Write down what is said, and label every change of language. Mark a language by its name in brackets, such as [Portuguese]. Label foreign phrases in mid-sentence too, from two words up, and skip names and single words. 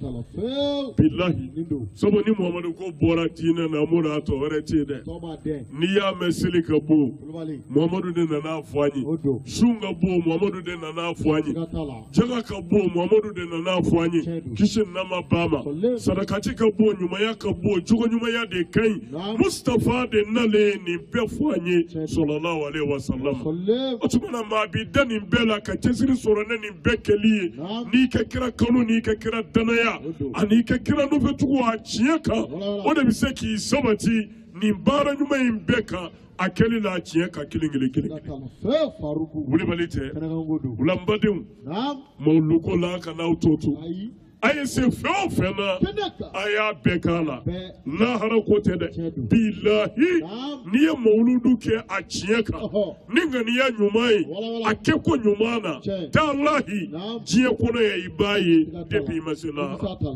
[Bambara] bilahi sabu ni muhamadu ko bɔra diinɛ na mo na tɔ wɛrɛ tɛ yen dɛ n'i y'a mɛn seli ka bon muhamadu de nana fɔ an ye sun ka bon muhamadu de nana fɔ an ye jaga ka bon muhamadu de nana fɔ an ye kisi nama ba ma sarakati ka bon ɲumanya ka bon jogo ɲumanya de ka ɲi mustafa de nalen nin bɛɛ fɔ an ye [Arabic] صلى الله عليه وسلم [Bambara] o tuma na maa bi da nin bɛɛ la ka cɛsiri sɔrɔ ne nin bɛɛ kɛli ye n'i ka kira kanu n'i ka kira danaya ani ka kira nɔfɛtugu a tiɲɛ kan o de bɛ se k'i sabati nin baara ɲuman in bɛɛ kan a kɛli la a tiɲɛ kan kelen kelen kelen wulibali tɛ wula n badenw mawuluko la ka n'aw to to a ye se fɛn o fɛn na a y'a bɛɛ k'a la lahara ko tɛ dɛ bilahi n'i ye mawuludu kɛ a tiɲɛ kan ni ŋaniya ɲuman ye a kɛ ko ɲuman na talahi diɲɛ kɔnɔ ye i b'a ye depuis i ma se lahara